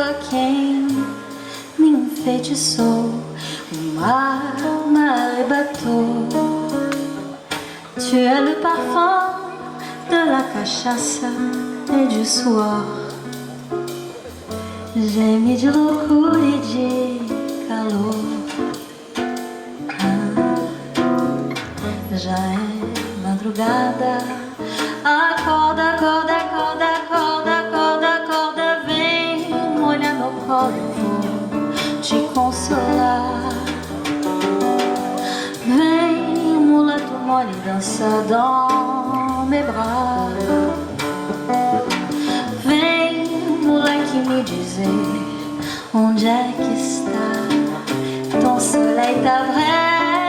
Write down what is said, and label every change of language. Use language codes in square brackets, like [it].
[pt] Quem me enfeitiçou, o mar m'arrebatou. [fr] Tu es le parfum de la cachaça et du suor. [pt] Geme de loucura e de calor. Já é madrugada. Acorda, acorda, acorda, acorda, acorda, acorda. Vem molhar meu colo, vou te consolar. Vem, mulato mole, dançar [fr] dans mes bras. [pt] Vem, moleque, me dizer onde é que está [fr] ton soleil, ta braise.